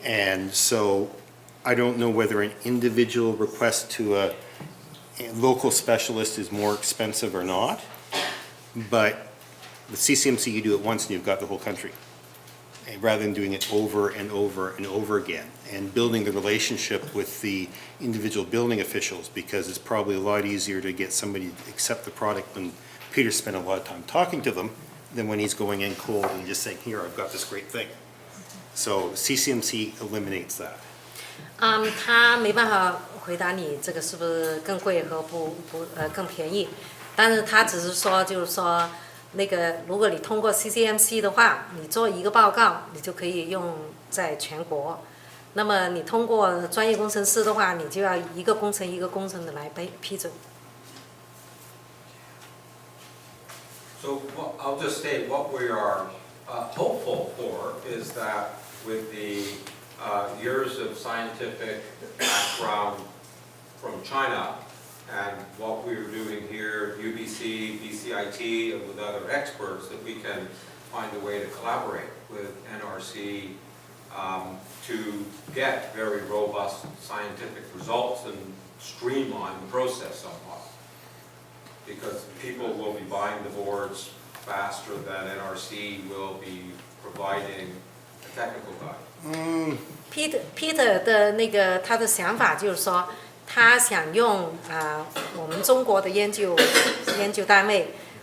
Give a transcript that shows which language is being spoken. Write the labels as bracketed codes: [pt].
[en] And so I don't know whether an individual request to a local specialist is more expensive or not, but the CCMC, you do it once and you've got the whole country, rather than doing it over and over and over again, and building the relationship with the individual building officials, because it's probably a lot easier to get somebody to accept the product when Peter spent a lot of time talking to them than when he's going in cold and just saying, here, I've got this great thing. So CCMC eliminates that. [zh] 他没办法回答你这个是不是更贵和更便宜，但是他只是说就是说那个如果你通过 CCMC 的话，你做一个报告，你就可以用在全国。那么你通过专业工程师的话，你就要一个工程一个工程的来批准。 [en] So I'll just state what we are hopeful for is that with the years of scientific background from China and what we are doing here, UBC, BCIT, and with other experts, that we can find a way to collaborate with NRC to get very robust scientific results and streamline the process somewhat. Because people will be buying the boards faster than NRC will be providing a technical guide. [zh] Peter 的那个他的想法就是说，他想用我们中国的研究单位，